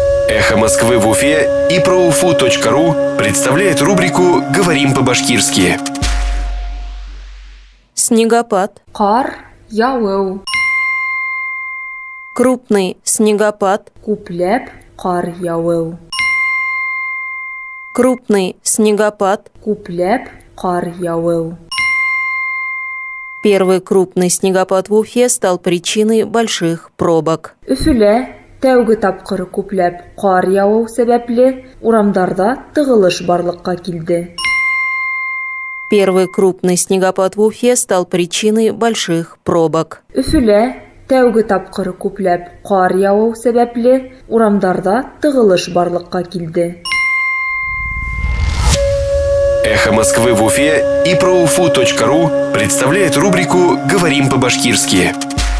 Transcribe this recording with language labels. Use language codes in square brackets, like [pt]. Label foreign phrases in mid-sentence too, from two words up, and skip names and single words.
[ru] Эхо Москвы в Уфе и ProUFU.ру представляет рубрику «Говорим по-башкирски». Снегопад. [ba] Қар яуы. [ru] Крупный снегопад. [ba] Күпләп қар яуы. [ru] Крупный снегопад. [ba] Күпләп қар яуы. [ru] Первый крупный снегопад в Уфе стал причиной больших пробок. [ba] Өфөлә тәүге тапкыр күпләп қар яуы сәбәпле урамдарда тыгылыш барлыкка килде. [ru] Первый крупный снегопад в Уфе стал причиной больших пробок. [ba] Өфөлә тәүге тапкыр күпләп қар яуы сәбәпле урамдарда тыгылыш барлыкка килде. [ru] Эхо Москвы в Уфе и ProUFU.ру представляет рубрику «Говорим по-башкирски».